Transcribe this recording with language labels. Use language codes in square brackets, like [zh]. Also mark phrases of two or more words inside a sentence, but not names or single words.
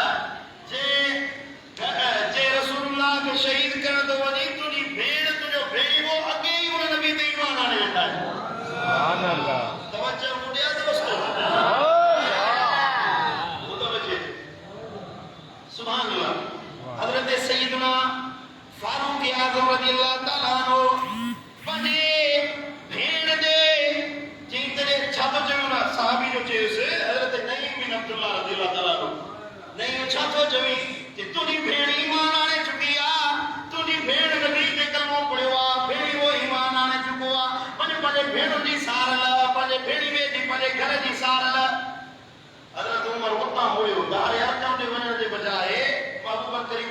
[sd] जे रसूलुल्लाह खे शहीद करण थो वञी तुंहिंजी भेण तुंहिंजो भेणीवो अॻे ई उन नबी ते ईमान आणे वेठा आहिनि [ar] سبحان الله [sd] तवज्जो ॾिया दोस्तो [ar] سبحان الله [sd] हज़रत सैयदना फारूक आज़म [ar] رضي الله تعالى عنه [sd] पंहिंजे भेण जे चई त छा थो चयो न सहाबी जो चयुसि हज़रत नईम बिन अब्दुल्लाह [ar] رضي الله تعالى عنه [sd] नईम छा थो चवी कि तुंहिंजी भेण ईमान आणे चुकी आहे तुंहिंजी भेण नबी ते कलमो पढ़ियो आहे भेणी वो ईमान आणे चुको आहे पंहिंजे भेणुनि जी सार लाइ पंहिंजे भेणीअ जी पंहिंजे घर जी सार लाइ हज़रत उमर उतां हुयो दार अरकम ते वञण जे बजाए महबूब करीम